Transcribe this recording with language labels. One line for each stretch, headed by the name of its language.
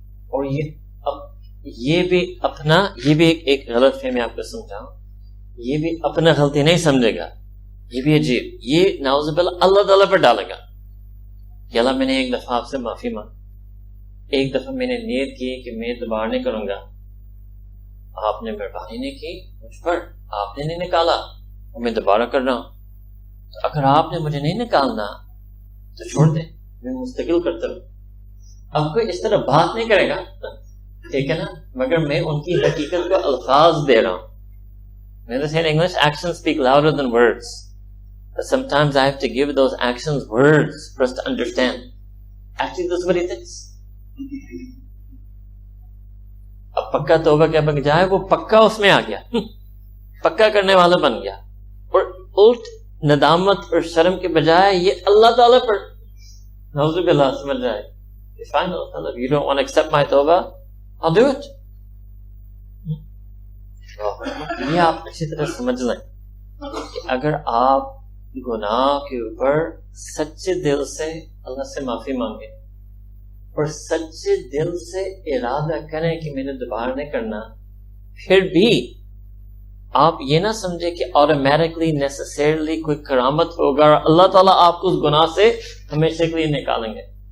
Urdu: اور یہ بھی ایک غلط فہمی آپ کو سمجھاؤں, یہ بھی اپنا غلطی نہیں سمجھے گا, یہ بھی عجیب, یہ نعوذ باللہ اللہ تعالیٰ پر ڈالے گا کہ اللہ میں نے ایک دفعہ آپ سے معافی مانگ, ایک دفعہ میں نے نیت کی کہ میں دوبارہ نہیں کروں گا, آپ نے مہربانی نہیں کی مجھ پر, آپ نے نہیں نکالا اور میں دوبارہ کر رہا ہوں. تو اگر آپ نے مجھے نہیں نکالنا تو چھوڑ دیں, میں مستقل کرتا رہوں. اب کوئی اس طرح بات نہیں کرے گا, ٹھیک ہے نا, مگر میں ان کی حقیقت کو الفاظ دے رہا ہوں. میں نے
English: in English, actions speak louder than words. But sometimes I have to give those actions words for us to understand. Actually, that's what he thinks.
Urdu: اب پکا توبہ کیا بن جائے, وہ پکا اس میں آ گیا, پکا کرنے والا بن گیا, اور الٹ ندامت اور شرم کے بجائے یہ اللہ تعالیٰ پر نعوذ باللہ سمجھ جائے.
English: Fine, Allah, if you don't want to accept my tawbah, I'll do it.
Urdu: یہ آپ اچھی طرح سمجھ لیں کہ اگر آپ گناہ کے اوپر سچے دل سے اللہ سے معافی مانگیں اور سچے دل سے ارادہ کریں کہ میں نے دوبارہ نہیں کرنا, پھر بھی آپ یہ نہ سمجھیں کہ آٹومیٹکلی نیسیسرلی کوئی کرامت ہوگا اور اللہ تعالیٰ آپ کو اس گناہ سے ہمیشہ کے لیے نکالیں گے.